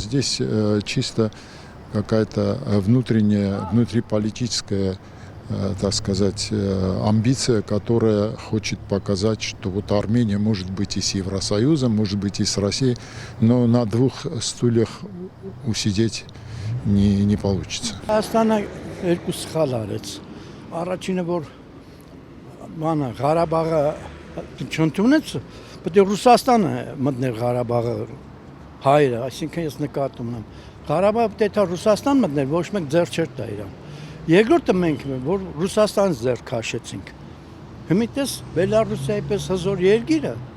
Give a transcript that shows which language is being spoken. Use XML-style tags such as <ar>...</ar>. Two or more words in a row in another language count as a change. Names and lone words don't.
<ru>Здесь чисто какая-то внутриполитическая, так сказать, амбиция, которая хочет показать, что вот Армения может быть и с Евросоюзом, может быть и с Россией, но на двух стульях усидеть не получится.</ru> <hy>Ղարաբաղը չընդունեց, պետք է Ռուսաստանը մտներ Ղարաբաղը հայերը, այսինքն ես նկատում եմ Ղարաբաղը պետք է Ռուսաստան մտներ, ոչ մեկ ձեռ չէր տա իրան։ Երկրորդը մենք որ Ռուսաստանից ձեռ քաշեցինք։ Հիմիտես Բելարուսիայի պես հզոր երկիրը</hy>